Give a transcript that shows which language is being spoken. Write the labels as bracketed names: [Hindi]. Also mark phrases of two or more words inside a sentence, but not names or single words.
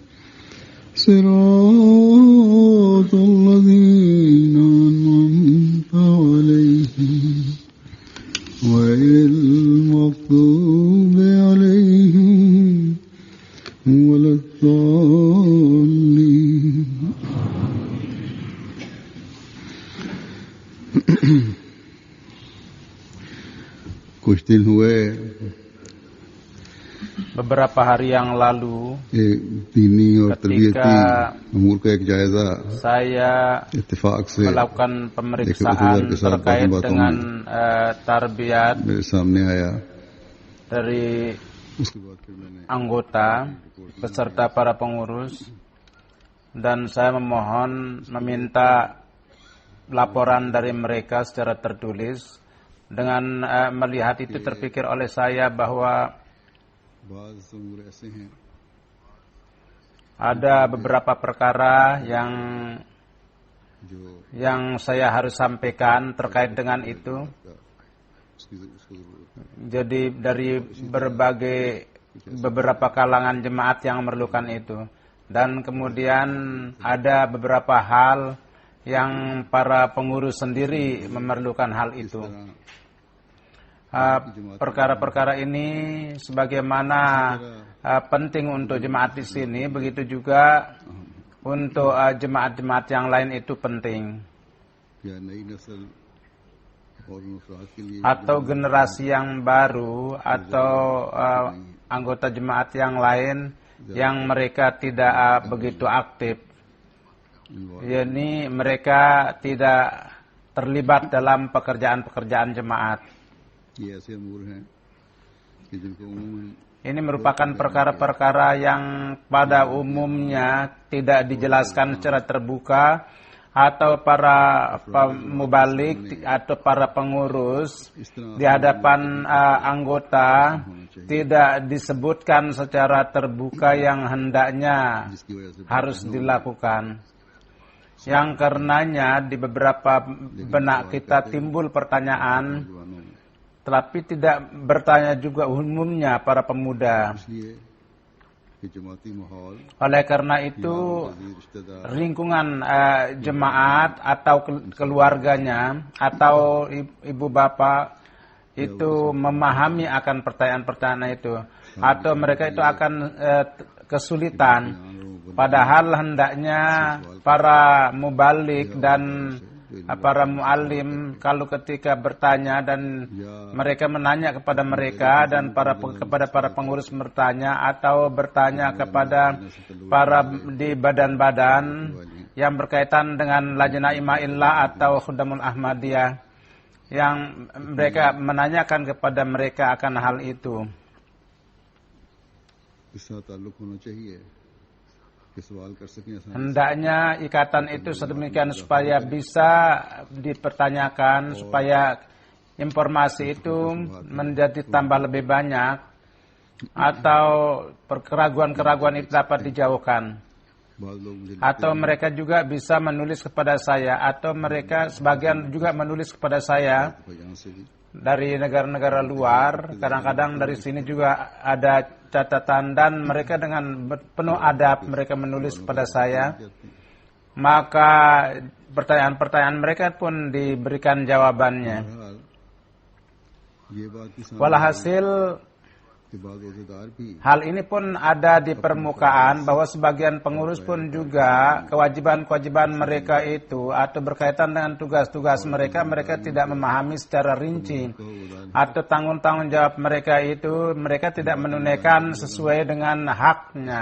[Arabic] صراط الذين أنعمت عليهم غير المغضوب عليهم ولا الضالين [Urdu] کچھ دن ہوئے [Indonesian] beberapa hari yang lalu [Urdu] دینی اور تربیتی [Indonesian] ketika [Urdu] امور کا ایک جائزہ [Indonesian] saya [Urdu] اتفاق سے [Indonesian] melakukan pemeriksaan terkait dengan tarbiyat [Urdu] میرے سامنے آیا [Indonesian] dari [Urdu] اس کے بعد پھر میں نے [Indonesian] anggota beserta para pengurus, dan saya memohon meminta laporan dari mereka secara tertulis. Dengan melihat itu terpikir oleh saya bahwa [Urdu] بعض امور ایسے ہیں [Indonesian] ada beberapa perkara [Urdu] जो [Indonesian] yang saya harus sampaikan terkait dengan itu. [Urdu] اس کو ضرورت ہے [Indonesian] Jadi dari beberapa kalangan jemaat yang memerlukan itu. Dan kemudian ada beberapa hal yang para pengurus sendiri memerlukan hal itu. Perkara-perkara ini sebagaimana penting untuk jemaat di sini, begitu juga untuk jemaat-jemaat yang lain itu penting. [Urdu] یا نئی نسل اور ان افراد کے لیے [Indonesian] Atau generasi yang baru atau anggota jemaat yang lain yang mereka tidak begitu aktif, yakni mereka tidak terlibat dalam pekerjaan-pekerjaan jemaat. [Urdu] یہ ایسے امور ہیں کہ جن کو عموماً [Indonesian] Ini merupakan perkara-perkara yang pada umumnya tidak dijelaskan secara terbuka, atau para mubalik atau para pengurus di hadapan anggota tidak disebutkan secara terbuka yang hendaknya [Urdu] جس کی وجہ سے [Indonesian] harus dilakukan. Yang karenanya di beberapa benak kita timbul pertanyaan, [Urdu] جوانوں میں [Indonesian] tetapi tidak bertanya juga umumnya para pemuda. [Urdu] اس لیے کہ جماعتی ماحول [Indonesian] Oleh karena itu, [Urdu] عزیز رشتہ دار [Indonesian] lingkungan jemaat atau keluarganya atau ibu bapak itu memahami akan pertanyaan-pertanyaan itu, atau mereka itu akan kesulitan. Padahal hendaknya para mubalik dan para muallim kalau ketika bertanya dan mereka menanya kepada mereka, dan kepada para pengurus bertanya atau bertanya kepada para di badan-badan yang berkaitan dengan Lajnah Ima'illah atau Khudamul Ahmadiyah, yang mereka menanyakan kepada mereka akan hal itu. [Urdu] اس کا تعلق ہونا چاہیے کہ سوال کر سکیں آسانی سے. [Indonesian] Hendaknya ikatan itu sedemikian supaya bisa dipertanyakan, supaya informasi itu menjadi tambah lebih banyak, atau keraguan-keraguan itu dapat dijauhkan. Atau mereka juga bisa menulis kepada saya, atau mereka sebagian juga menulis kepada saya dari negara-negara luar. Kadang-kadang dari sini juga ada catatan dan mereka dengan penuh adab mereka menulis kepada saya. Maka pertanyaan-pertanyaan mereka pun diberikan jawabannya. [Urdu] بہرحال یہ بات بھی سامنے [Indonesian] Walhasil [Urdu] کے بعد روزہ دار بھی [Indonesian] hal ini pun ada di permukaan bahwa sebagian pengurus pun juga kewajiban-kewajiban mereka itu atau berkaitan dengan tugas-tugas mereka tidak memahami secara rinci atau tanggung jawab mereka itu mereka tidak menunaikan sesuai dengan haknya.